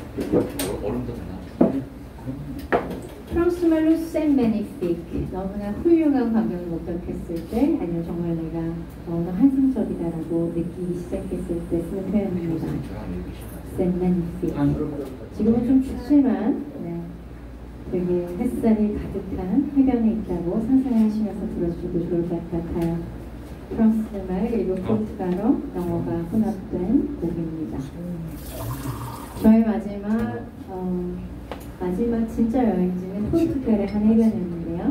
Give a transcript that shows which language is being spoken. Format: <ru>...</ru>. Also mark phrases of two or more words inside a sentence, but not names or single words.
<ko>얼음도 되나? 프랑스 말로</ko> <fr>c'est magnifique,</fr> <ko>너무나 훌륭한 광경을 목격했을 때, 아니면 정말 내가 너무나 환상적이다라고 느끼기 시작했을 때 쓰는 표현입니다.</ko> <fr>c'est magnifique.</fr> <ko>지금은 좀 춥지만 네, 되게 햇살이 가득한 해변에 있다고 상상하시면서 들어주셔도 좋을 것 같아요. 프랑스 말 그리고 포르투갈어, 영어가 혼합된 곡입니다. 저의 마지막 진짜 여행지는 포르투갈의 한 해변이었는데요.</ko>